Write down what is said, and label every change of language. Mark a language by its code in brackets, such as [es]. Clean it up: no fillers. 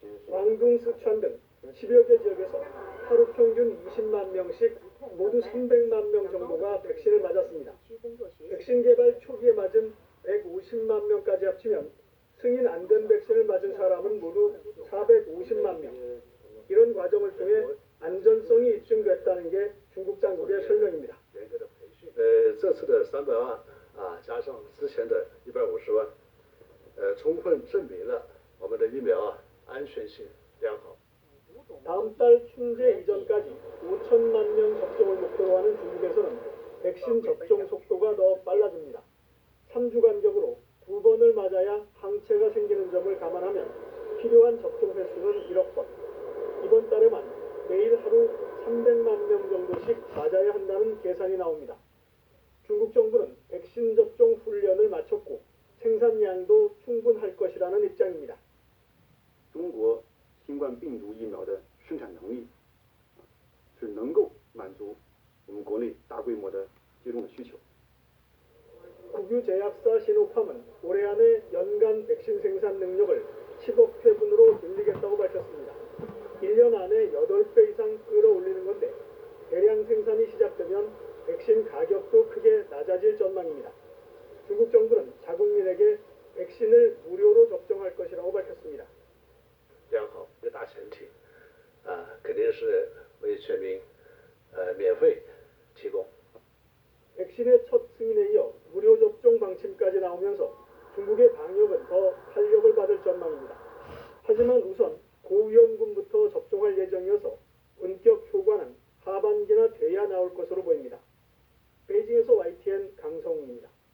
[ko] 광둥, 스촨 등 10여 개 지역에서 하루 평균 20만 명씩 모두 300만 명 정도가 백신을 맞았습니다. 백신 개발 초기에 맞은 150만 명까지 합치면 승인 안 된 백신을 맞은 사람은 모두 450만 명. 이런 과정을 통해 안전성이 입증됐다는 게 중국 당국의 설명입니다. [zh] 这次的300万加上之前的150万，充分证明了我们的疫苗安全性良好。 [ko] 다음 달 춘제 이전까지 5천만 명 접종을 목표로 하는 중국에서는 백신 접종 속도가 더 빨라집니다. 3주 간격으로 2번을 맞아야 항체가 생기는 점을 감안하면 필요한 접종 횟수는 1억 번. 이번 달에만 매일 하루 300만 명 정도씩 맞아야 한다는 계산이 나옵니다. 중국 정부는 백신 접종 훈련을 마쳤고 생산량도 충분할 것이라는 입장입니다. [zh] 中国新冠病毒疫苗的生产能力是能够满足我们国内大规模的接种的需求。 [ko] 국유 제약사 시노팜은 올해 안에 연간 백신 생산 능력을 10억 회분으로 늘리겠다고 밝혔습니다. 1년 안에 8배 이상 끌어올리는 건데 대량 생산이 시작되면 백신 가격도 크게 낮아질 전망입니다. 중국 정부는 자국민에게 백신을 무료로 접종할 것이라고 밝혔습니다. [zh] 良好一个大前提，肯定是为全民免费提供。 [ko] 백신의 첫 승인에 이어 무료 접종 방침까지 나오면서 중국의 방역은 더 탄력을 받을 전망입니다. 하지만 우선 고위험군부터 접종할 예정이어서 본격 효과는 하반기나 돼야 나올 것으로 보입니다. 베이징에서 YTN 강성웅입니다.